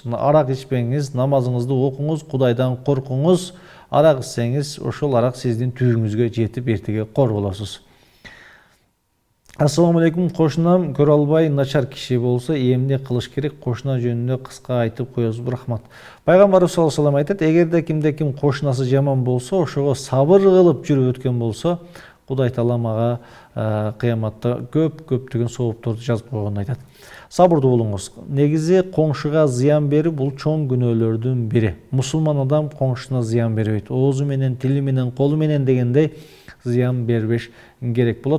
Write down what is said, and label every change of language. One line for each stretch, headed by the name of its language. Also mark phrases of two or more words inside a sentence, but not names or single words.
Kyrgyz: Арак ичпеңиз, намазыңызды окуңуз, Кудайдан коркуңуз. Арак ичсеңиз, ошол арак сиздин түбүңүзгө жетип эртеге кор болосуз.
Arabic: السلام عليكم,
Kyrgyz: кошунам көрө албай начар киши болсо эмне кылыш керек? Кошуна жөнүндө кыска айтып коесузбу? Рахмат. Пайгамбарыбыз
Arabic: صلى الله عليه وسلم
Kyrgyz: айтат, эгерде кимде ким кошунасы жаман болсо, ошого сабыр кылып жүрүп өткөн болсо, Кудай Таалам ага кыяматта көптөгөн соопторду жазып койгонун айтат. Сабырдуу болуңуз. Негизи коңшуга зыян берүү бул чоң күнөөлөрдүн бири. Мусулман адам коңшуна зыян бербейт. Оозу менен, тили менен, колу менен дегендей зыян бербеш керек болот.